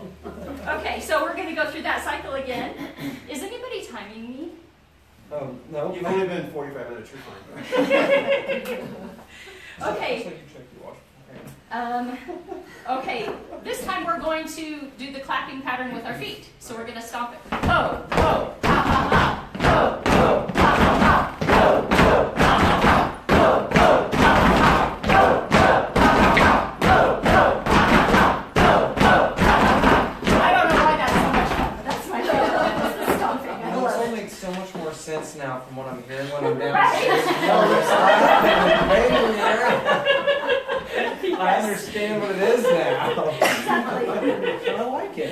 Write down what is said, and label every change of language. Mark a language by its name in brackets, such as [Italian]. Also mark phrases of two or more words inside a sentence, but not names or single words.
[English] Okay, so we're going to go through that cycle again. Is anybody timing me? No. You've only been 45 minutes, you're fine. Okay. Okay, this time we're going to do the clapping pattern with our feet. So we're going to stomp it. Ho, ho, ha, ha, ha. Ho, ho, ha, ha, ha. Ho, ho, ha, ha, ha. Ho, ho, ha, ha, ha. Ho, ho, ha, ha, ha. Ho, ho, ha, ha, ha. Ho, ho, ha, ha, ha. I don't know why that's so much fun, but that's my favorite. It's the stomping. I Well, love this it. all makes so much more sense now from what I'm hearing when I'm Right. downstairs. I understand what it is now. Exactly. I like it.